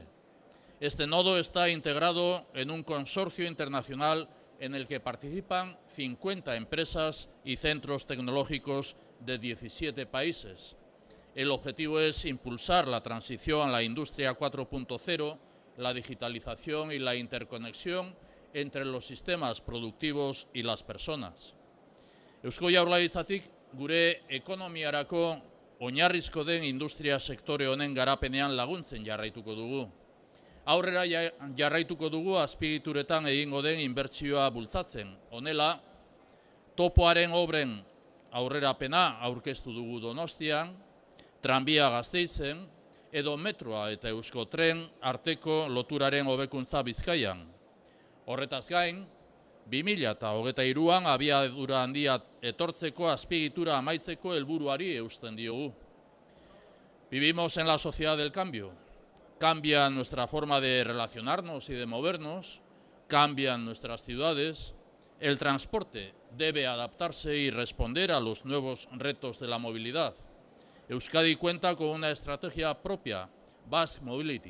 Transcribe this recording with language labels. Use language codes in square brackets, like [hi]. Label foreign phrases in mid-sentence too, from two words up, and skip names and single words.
[es] Este nodo está integrado en un consorcio internacional en el que participan 50 empresas y centros tecnológicos de 17 países. El objetivo es impulsar la transición a la industria 4.0, la digitalización y la interconexión entre los sistemas productivos y las personas. [eu] Eusko Jaurlaritzatik gure ekonomiarako oinarrizko den industria sektore honen garapenean laguntzen jarraituko dugu. Aurrera jarraituko dugu azpiegituretan egingo den inbertsioa bultzatzen. Honela, topoaren obren aurrerapena aurkeztu dugu Donostian, tranbia Gasteizen, edo metroa eta Euskotren arteko loturaren hobekuntza Bizkaian. Horretaz gain, 2023an abiadura handia etortzeko azpiegitura amaitzeko helburuari eusten diogu. [es] Vivimos en la sociedad del cambio. Cambia nuestra forma de relacionarnos y de movernos, cambian nuestras ciudades. El transporte debe adaptarse y responder a los nuevos retos de la movilidad. Euskadi cuenta con una estrategia propia, Basque Mobility.